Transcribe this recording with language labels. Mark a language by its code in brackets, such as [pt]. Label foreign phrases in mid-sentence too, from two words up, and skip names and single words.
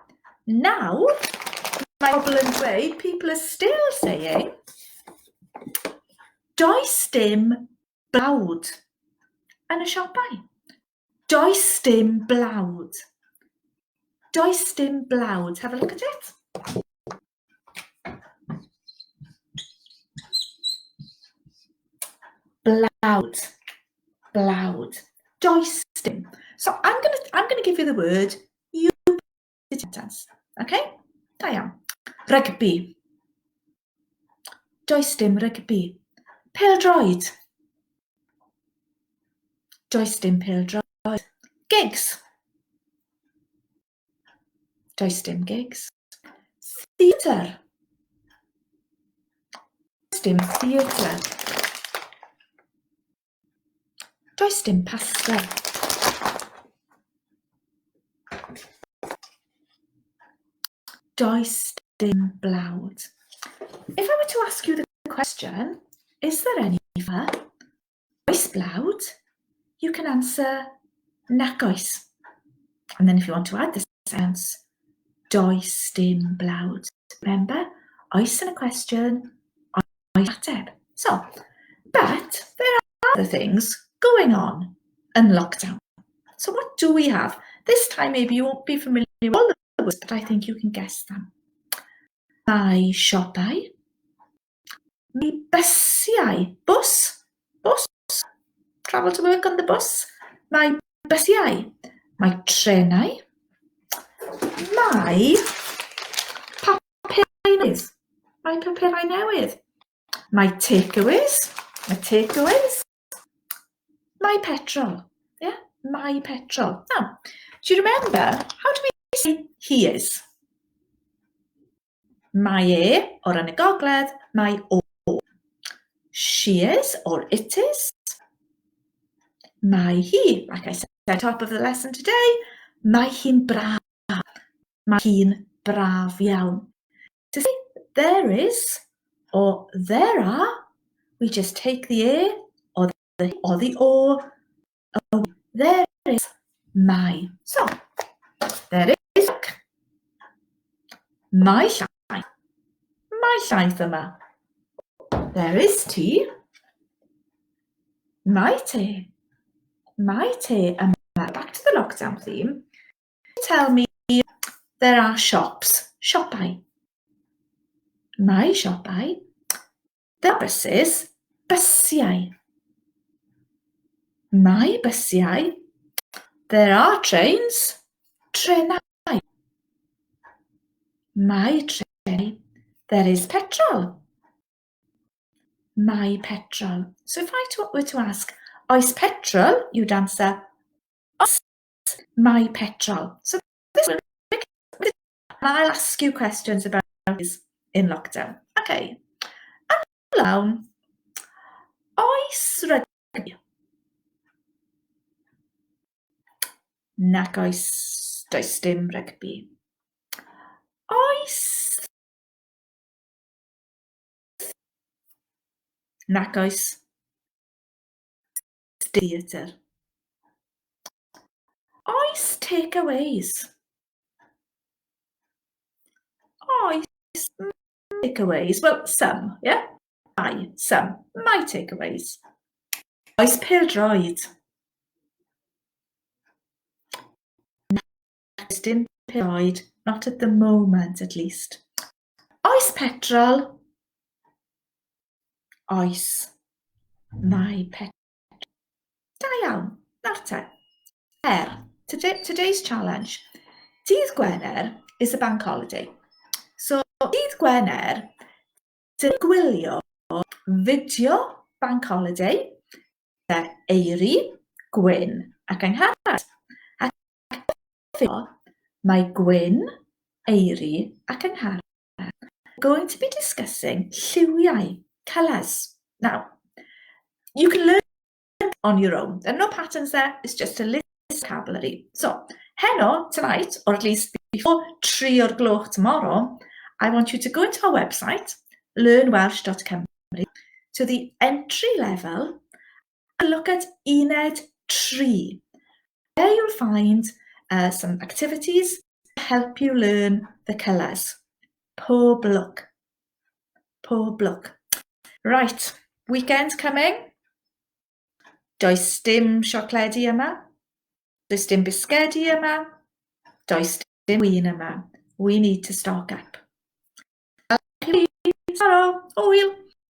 [en] Now, my Goblin way, people are still saying, [cy] does dim blawd? Yn y siopau. Does dim blawd. Does dim blawd. [en] Have a look at it. [cy] Blawd. Blawd. Does dim. [en] So I'm gonna give you the word. You put it in sentence. Okay? I am. [cy] Rugby. Does dim rugby. Pêl-droed. Does dim pêl-droed. Gigs. Does dim gigs. Theatre. Does dim theatre. Does dim pasta. Does dim blawd. [en] If I were to ask you the question, is there any for [cy] oes blawd? [en] You can answer [cy] nac oes. [en] And then if you want to add the sentence, [cy] does dim blawd. [en] Remember, oes in a question, [cy] oes ateb. [en] So, but there are other things going on in lockdown. So what do we have? This time maybe you won't be familiar with all the words, but I think you can guess them. [cy] Mae siopau. Mae bysiau. [en] Bus. Travel to work on the bus. [cy] Mae bysiau. Mae trenau. Mae papurau newydd. Mae papurau newydd. Mae takeaways. Mae petrol. Yeah, mae petrol. [en] Now, do you remember, how do we say he is? [cy] Mae or yn y gogledd, mae o. [en] She is or it is. [cy] Mae hi, [en] like I said at the top of the lesson today, [cy] mae hi'n braf. Mae hi'n braf iawn. [en] To say there is or there are, we just take the A or the O. Oh, there is mae. So, there is [cy] mae llaeth. Mae llaeth yma. [en] There is tea. [cy] Mae te. Mae te yma. [en] Back to the lockdown theme. Tell me there are shops. [cy] Siopau. Mae siopau. [en] There are buses. [cy] Bysiau. Mae bysiau. [en] There are trains. [cy] Trenau. Mae trenau. [en] There is petrol. [cy] Mae petrol. [en] So if I were to ask, [cy] oes petrol, [en] you'd answer, [cy] oes mae petrol. [en] So this will be, I'll ask you questions about this in lockdown. Okay. And lawn, [cy] oes rugby. Nac oes, does dim rugby. Oes. Nac oes. Theatre. Oes takeaways. Oes takeaways. [en] Well, some, yeah? Some. My takeaways. [cy] Oes pêl-droed. Does dim pêl-droed. [en] Not at the moment, at least. [cy] Oes petrol. Oes mae petrol. Da iawn. Nawr te. [en] Today's challenge. [cy] Dydd Gwener [en] is a bank holiday. So, [cy] Dydd Gwener, dyn gwylio fideo [en] bank holiday [cy] eiri, gwyn ac angharad. Ac mae gwyn, eiri ac angharad. [en] We're going to be discussing lliwiau, colours. Now, you can learn on your own. There are no patterns there, it's just a list of vocabulary. So, heno, tonight, or at least before 3 [cy] o'r gloch [en] tomorrow, I want you to go into our website, learnwelsh.cymru, to the entry level and look at Uned 3. There you'll find some activities to help you learn the colours. [cy] Pob look. [en] Right, weekend coming. [cy] Does dim siocledi yma. Does dim bisgedi yma. Does dim win yma. [en] We need to stock up. [cy] Taro, hwyl!